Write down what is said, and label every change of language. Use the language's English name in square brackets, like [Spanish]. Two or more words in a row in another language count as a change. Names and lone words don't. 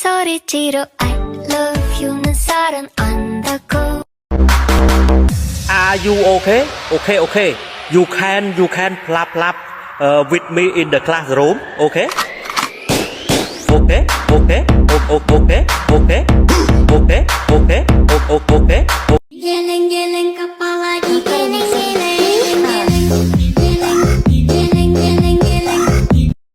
[Korean] 소리지로 [English] I love you [Korean] 는 사랑한다고. [English] Are you okay? Okay, okay. You can plap with me in the classroom. Okay? Okay, okay, okay, okay, okay, okay, okay. [Indonesian] Geleng-geleng kepala digeleng-geleng, geleng-geleng.